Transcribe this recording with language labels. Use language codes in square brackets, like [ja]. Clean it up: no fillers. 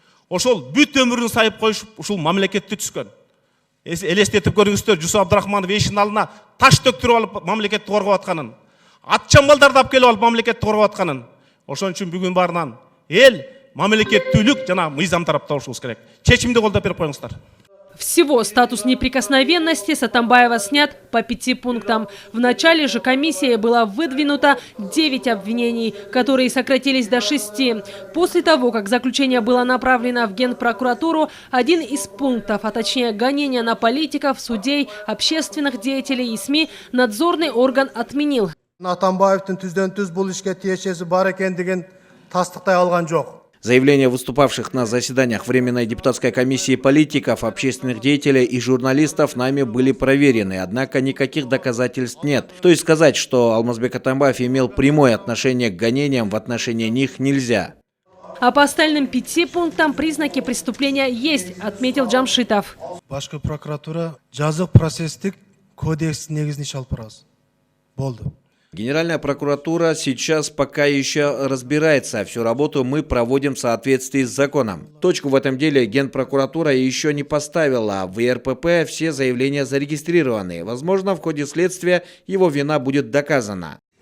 [ky] Ошол бүт өмүрүн сайып коюшуп, ушул мамлекетти түзгөн. Элестетип көрүңүздөр, Жусуп Абдрахманов эшиктин алдына таш төктүрүп алып мамлекетти коргоп атканын, атчамбалдарды алып келип алып мамлекетти коргоп атканын. Ошон үчүн бүгүн барынан эл мамлекеттүүлүк жана мыйзам тарапта болушубуз керек. Чечимди колдоп берип коюңуздар. [ru] Всего статус неприкосновенности с Атамбаева снят по 5 пунктам. В начале же комиссии было выдвинуто 9 обвинений, которые сократились до 6. После того, как заключение было направлено в Генпрокуратуру, один из пунктов, а точнее гонения на политиков, судей, общественных деятелей и СМИ, надзорный орган отменил. [ky] Атамбаевдин түздөн-түз бул ишке тиешеси бар экендигин тастыктай алган жок. [ru] Заявления выступавших на заседаниях Временной депутатской комиссии политиков, общественных деятелей и журналистов нами были проверены, однако никаких доказательств нет. То есть сказать, что Алмазбек Атамбаев имел прямое отношение к гонениям в отношении них нельзя. А по остальным 5 пунктам признаки преступления есть, отметил Джамшитов. [ky] Башкы прокуратура жазык процесстик кодекс негизин иш алып барабыз. Болду. [ru] Генеральная прокуратура сейчас пока еще разбирается. Всю работу мы проводим в соответствии с законом. Точку в этом деле Генпрокуратура еще не поставила. В ИРПП все заявления зарегистрированы. Возможно, в ходе следствия его вина будет доказана.